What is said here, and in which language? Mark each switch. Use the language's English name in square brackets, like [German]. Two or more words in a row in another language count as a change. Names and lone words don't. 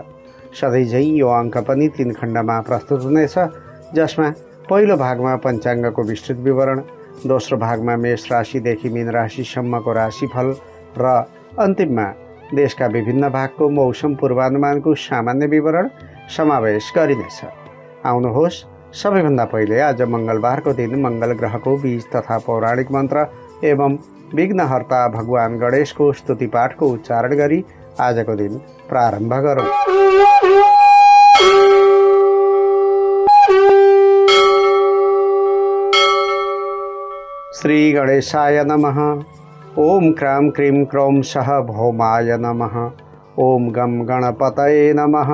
[Nepali] सधैँझै यो अङ्क पनि 3 खण्डमा प्रस्तुत हुनेछ, जसमा पहिलो भागमा पञ्चाङ्गको विस्तृत विवरण, दोस्रो भागमा मेष राशिदेखि मीन राशिसम्मको राशिफल र अन्तिममा देशका विभिन्न भागको मौसम पूर्वानुमानको सामान्य विवरण समावेश गरिनेछ। आउनुहोस्, सबैभन्दा पहिले आज मङ्गलबारको दिन मङ्गल ग्रहको बीज तथा पौराणिक मन्त्र एवं विघ्नहर्ता भगवान गणेशको स्तुति पाठको उच्चारण गरी आजको दिन प्रारम्भ गरौँ। [Sanskrit] श्री गणेशाय नमः। ओम क्रां क्रीं क्रौं सः भौमाय नमः। ओम गं गणपतये नमः।